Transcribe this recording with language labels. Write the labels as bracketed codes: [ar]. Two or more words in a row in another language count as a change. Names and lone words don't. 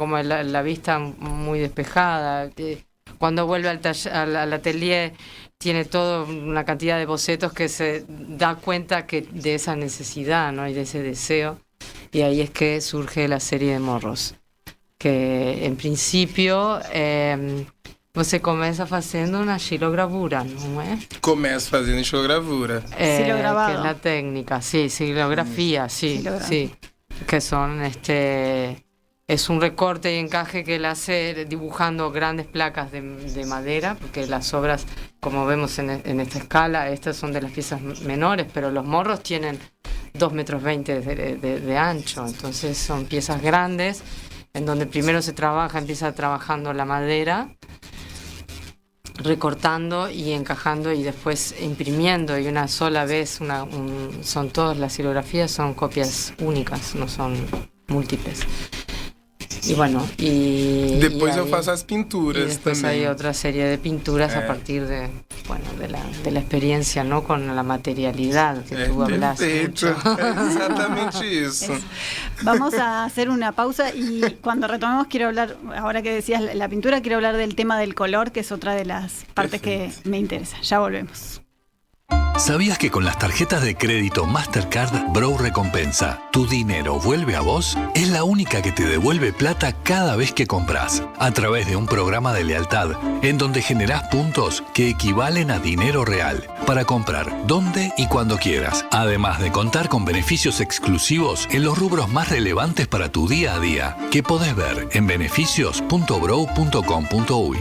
[es] Como la vista muy despejada. Cuando vuelve al atelier, tiene toda una cantidad de bocetos que se da cuenta de esa necesidad, ¿no? Y de ese deseo. Y ahí es que surge la serie de morros. [pt] Que em princípio você começa fazendo uma xilogravura, não é? Começo fazendo xilogravura. Xilogravado. Que é a técnica, [es] sí, xilografía, sí, sí. Que son es un recorte y encaje que él hace dibujando grandes placas de madera, porque las obras, como vemos en esta escala, estas son de las piezas menores, pero los morros tienen 2,20 metros de ancho, entonces son piezas grandes, en donde primero empieza trabajando la madera, recortando y encajando y después imprimiendo, y una sola vez, son todas las xilografías, son copias únicas, no son múltiples. Y bueno, después yo [pt] faço as pinturas [es] y después también. hay otra serie de pinturas a partir de la experiencia, ¿no? Con la materialidad que tú hablas mucho. [pt] Exatamente isso. [es] Vamos a hacer una pausa y cuando retomemos quiero hablar, ahora que decías la pintura, quiero hablar del tema del color, que es otra de las partes que me interesa. Ya volvemos. ¿Sabías que con las tarjetas de crédito Mastercard Bro Recompensa, tu dinero vuelve a vos? Es la única que te devuelve plata cada vez que compras, a través de un programa de lealtad, en donde generás puntos que equivalen a dinero real, para comprar donde y cuando quieras, además de contar con beneficios exclusivos en los rubros más relevantes para tu día a día, que podés ver en beneficios.bro.com.uy.